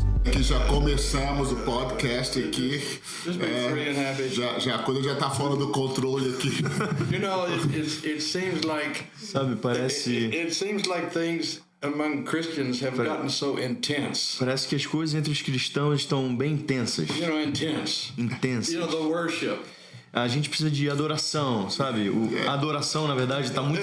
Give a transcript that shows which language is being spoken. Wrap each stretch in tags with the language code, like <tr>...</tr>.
<pt>que já começamos o podcast aqui.</pt> <en>Just be free and happy.</en> <pt>A coisa já tá fora do controle aqui.</pt> <en>You know, it seems like</en> <pt>Sabe, parece</pt> <en>it seems like things among Christians have gotten so intense.</en> <pt>parece que as coisas entre os cristãos estão bem intensas.</pt> <en>You know, intense.</en> <pt>Intensas.</pt> <en>You know, the worship.</en> <pt>A gente precisa de adoração, sabe? A adoração, na verdade, está muito</pt>